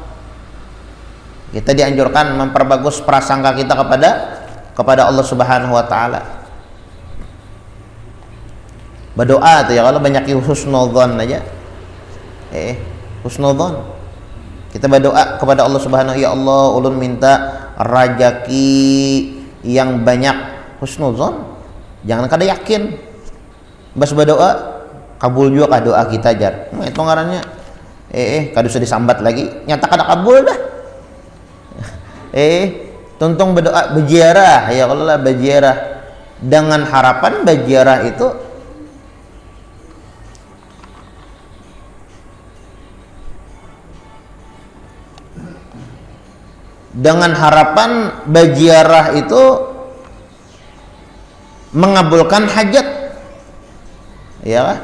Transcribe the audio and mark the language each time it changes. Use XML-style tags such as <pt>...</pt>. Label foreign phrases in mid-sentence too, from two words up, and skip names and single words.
<id>Kita dianjurkan memperbagus prasangka kita kepada Allah</id> <ar>سبحانه وتعالى.</ar> <id>Berdoa tuh ya, kalau banyak husnudzon aja. Husnudzon. Kita berdoa kepada Allah Subhanahu,</id> <ar>يا الله,</ar> <bjn>ulun minta rajaki yang banyak, husnudzon. Jangan kada yakin. Bas berdoa kabul juga kah doa kita jar. Itu ngarannya kada usah disambat lagi. Nyata kada kabul dah. Tuntung berdoa berziarah</bjn> <ar>يا الله,</ar> <bjn>berziarah dengan harapan berziarah itu mengabulkan hajat, ya.</bjn>